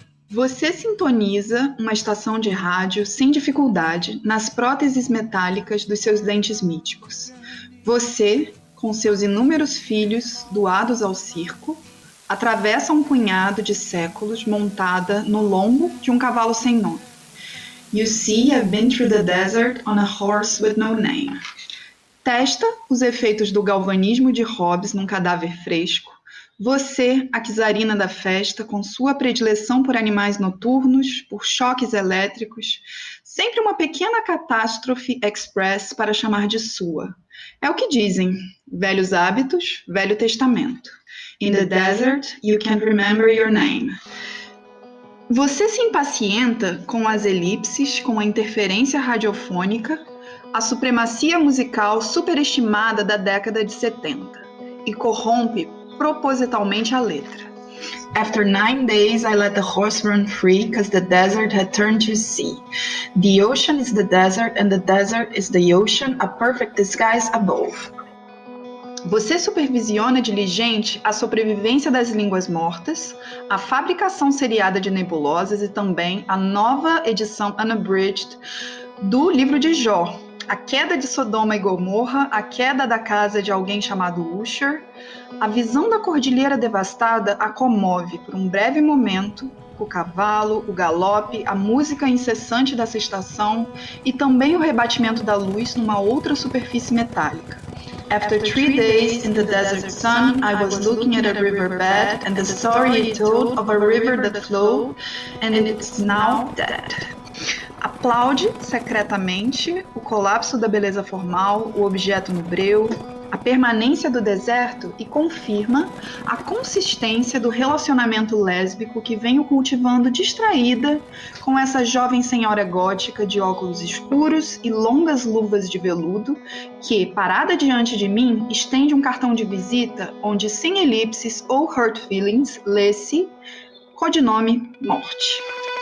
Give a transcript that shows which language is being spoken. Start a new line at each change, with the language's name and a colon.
Portuguese: Você sintoniza uma estação de rádio sem dificuldade nas próteses metálicas dos seus dentes míticos. Você, com seus inúmeros filhos doados ao circo, atravessa um punhado de séculos montada no lombo de um cavalo sem nome.
English: You see, I've been through the desert on a horse with no name.
Portuguese: Testa os efeitos do galvanismo de Hobbes num cadáver fresco. Você, a czarina da festa, com sua predileção por animais noturnos, por choques elétricos, sempre uma pequena catástrofe express para chamar de sua. É o que dizem, velhos hábitos, velho testamento.
English: In the desert, you can't remember your name.
Portuguese: Você se impacienta com as elipses, com a interferência radiofônica, a supremacia musical superestimada da década de 70 e corrompe propositalmente a letra.
English: After 9 days, I let the horse run free, 'cause the desert had turned to sea. The ocean is the desert, and the desert is the ocean, a perfect disguise above.
Portuguese: Você supervisiona diligente a sobrevivência das línguas mortas, a fabricação seriada de nebulosas e também a nova edição unabridged do livro de Jó, a queda de Sodoma e Gomorra, a queda da casa de alguém chamado Usher. A visão da cordilheira devastada a comove por um breve momento, o cavalo, o galope, a música incessante dessa estação e também o rebatimento da luz numa outra superfície metálica.
English: After 3 days in the desert sun, I was looking at a riverbed and the story it told of a river that flowed and it's now dead.
Portuguese: Aplaude secretamente o colapso da beleza formal, o objeto no breu, a permanência do deserto e confirma a consistência do relacionamento lésbico que venho cultivando distraída com essa jovem senhora gótica de óculos escuros e longas luvas de veludo que, parada diante de mim, estende um cartão de visita onde, sem elipses ou
English: hurt feelings,
Portuguese: lê-se codinome Morte.